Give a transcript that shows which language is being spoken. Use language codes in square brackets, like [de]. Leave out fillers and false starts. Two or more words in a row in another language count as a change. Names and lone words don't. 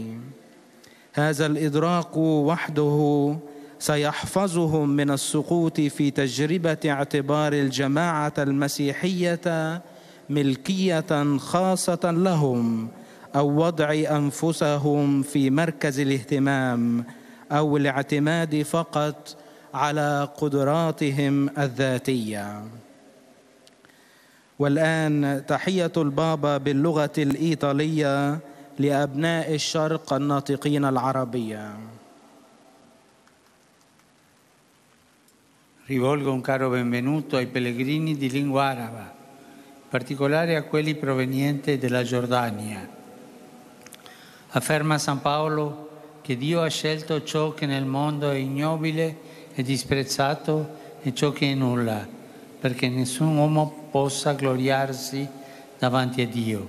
[ar] هذا الإدراك وحده سيحفظهم من السقوط في تجربة اعتبار الجماعة المسيحية ملكية خاصة لهم أو وضع أنفسهم في مركز الاهتمام أو الاعتماد فقط على قدراتهم الذاتية. والآن تحية البابا باللغة الإيطالية لأبناء الشرق الناطقين العربية. [it] Rivolgo un caro benvenuto ai pellegrini di lingua araba, in particolare a quelli provenienti dalla Giordania. Afferma San Paolo che Dio ha scelto ciò che nel mondo è ignobile e disprezzato e ciò che è nulla, perché nessun uomo possa gloriarsi davanti a Dio.